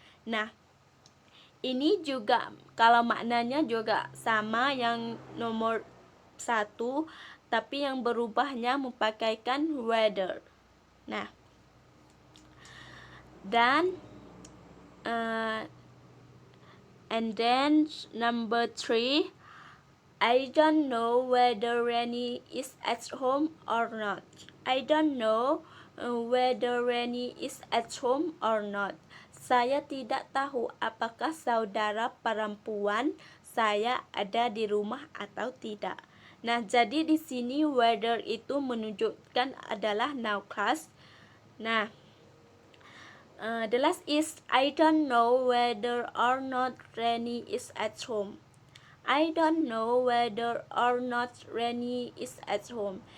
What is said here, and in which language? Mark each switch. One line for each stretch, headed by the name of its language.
Indonesian: Nah, ini juga kalau maknanya juga sama yang nomor 1, tapi yang berubahnya memakaikan whether.
English: Nah, dan and then number 3, I don't know whether Reni is at home or not. I don't know whether Reni is at home or not.
Indonesian: Saya tidak tahu apakah saudara perempuan saya ada di rumah atau tidak. Nah, jadi di sini whether itu menunjukkan adalah noun class.
English: Nah, the last is I don't know whether or not Reni is at home. I don't know whether or not Reni is at home.